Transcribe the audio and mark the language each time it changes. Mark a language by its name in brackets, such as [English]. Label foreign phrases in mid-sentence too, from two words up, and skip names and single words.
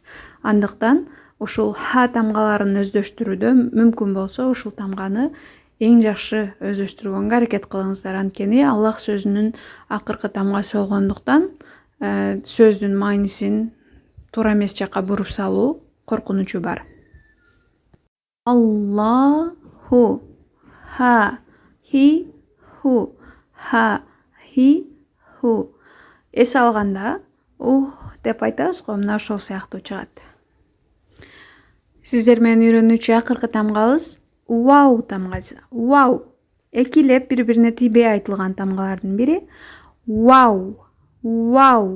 [Kyrgyz] Андыктан ушул ха тамгаларын өздөштүрүүдө мүмкүн болсо ушул тамганы эң жакшы өздөштүргөнгө аракет кылыңыздар. Анткени Аллах сөзүнүн акыркы тамгасы болгондуктан сөздүн маанисин туура эмес жакка буруп салуу коркунучу бар. Аллаху, ха, хи, ху, ха, хи, ху. Эс алганда деп айтабыз го, мына ошол сыяктуу чыгат. Сиздер менен үйрөнүүчү акыркы тамгабыз вау тамгасы. Вау. Экилеп бири-бирине тийбей айтылган тамгалардын бири. Вау, вау.